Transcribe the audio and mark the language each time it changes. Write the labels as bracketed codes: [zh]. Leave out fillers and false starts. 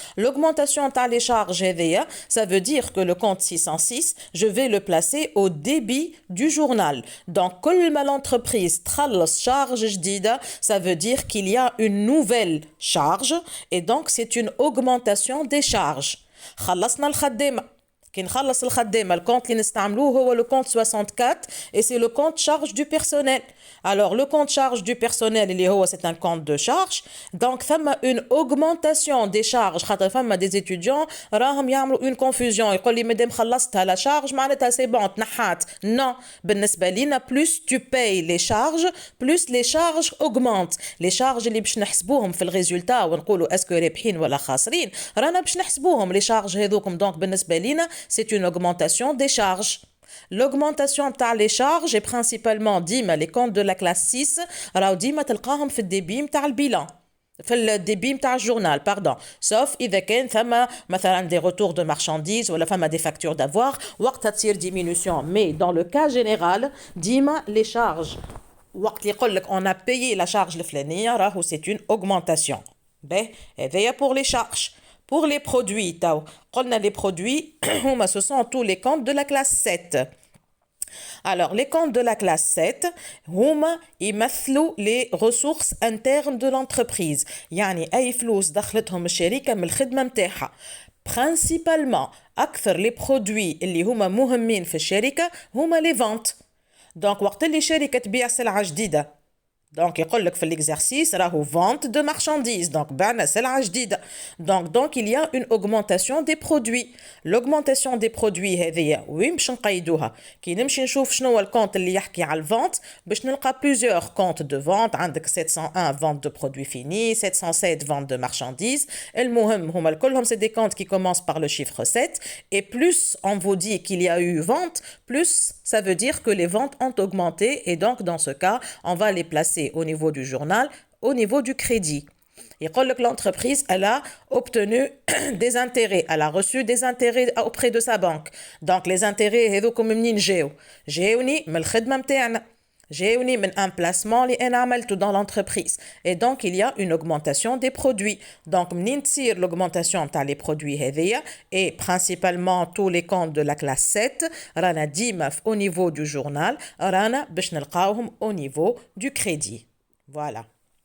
[fr] L'augmentation [ar] تاع لي شارج هذيا [fr] ça veut dire que le compte 606 je vais le placer au débit du journal. Donc [ar] كل ما [fr] l'entreprise [ar] تخلص شارج جديده [fr] ça veut dire qu'il y a une nouvelle charge et donc c'est une augmentation des charges. [ar] خلصنا الخدامه كي نخلص الخدامه الكونت اللي نستعملوه هو [fr] le compte 64 et c'est le compte charge du personnel. Alors le compte charge du personnel [ar] اللي هو [fr] c'est un compte de charge donc ثم une augmentation des charges [ar] خاطر ثم [fr] des étudiants [ar] راهم يعملوا [fr] une confusion [ar] يقول لي مادام خلصتها لا شارج معناتها سي بون تنحات. [fr] non [ar] بالنسبه لينا [fr] plus tu payes les charges plus les charges augmentent. [ar] les charges اللي باش نحسبوهم في الريزولتا ونقولوا اسكو رابحين ولا خاسرين رانا باش نحسبوهم les charges هذوكم دونك بالنسبه لينا [fr] c'est une augmentation des charges. [ar] L'augmentation تاع [fr] les charges est principalement [ar] ديما [fr] les comptes de la classe 6 [ar] راهو ديما تلقاهم في الديبي تاع البيلان في الديبي تاع الجورنال باردون sauf إذا كان ثم مثلا [fr] des retours de marchandises [ar] ولا ثم [fr] des factures d'avoir [ar] وقتها تصير diminution. [fr] mais dans le cas général ديما les charges [ar] وقت اللي يقول لك [fr] on a payé la charge [ar] الفلانية راهو [fr] c'est une augmentation. هذايا pour les charges. Pour les produits, قلنا les produits, ce sont tous les comptes de la classe 7. Alors, les comptes de la classe 7, [ar] هما يمثلوا [fr] les ressources internes de l'entreprise. [ar] يعني أي فلوس دخلتهم الشركة من الخدمة متاعها. Principalement, أكثر les produits اللي هما مهمين في الشركة هما les ventes. Donc, وقت اللي شركة تبيع سلعة جديدة Donc, يقول لك في l'exercice راهو [fr] vente de marchandises. [ar] Donc, بعنا سلعة جديدة. [fr] Donc, il y a une augmentation des produits. L'augmentation des produits [ar] هذه وين باش نقيدوها؟ كي نمشي نشوف شنو هو الكونت اللي يحكي على الفونت باش نلقى [fr] plusieurs comptes de vente. عندك 701 vente de produits finis, 707 vente de marchandises. [ar] المهم هما كلهم [fr] c'est des comptes qui commencent par le chiffre 7 et plus on vous dit qu'il y a eu vente, plus ça veut dire que les ventes ont augmenté et donc dans ce cas, on va les placer au niveau du journal, au niveau du crédit. [ar] يقول لك [fr] l'entreprise, elle a obtenu des intérêts, elle a reçu des intérêts auprès de sa banque. [ar] Donc les intérêts هذوكم منين جاو؟ جاوني من الخدمة متاعنا. جاوني من [fr] un placement [ar] اللي أنا عملته [fr] dans l'entreprise. Et donc il y a une augmentation des produits. Donc [ar] منين تصير [fr] l'augmentation تاع les produits هذيا et principalement tous les comptes de la classe 7 [ar] رانا ديما [fr] au niveau du journal [ar] رانا باش نلقاوهم [fr] au niveau du crédit. Voilà.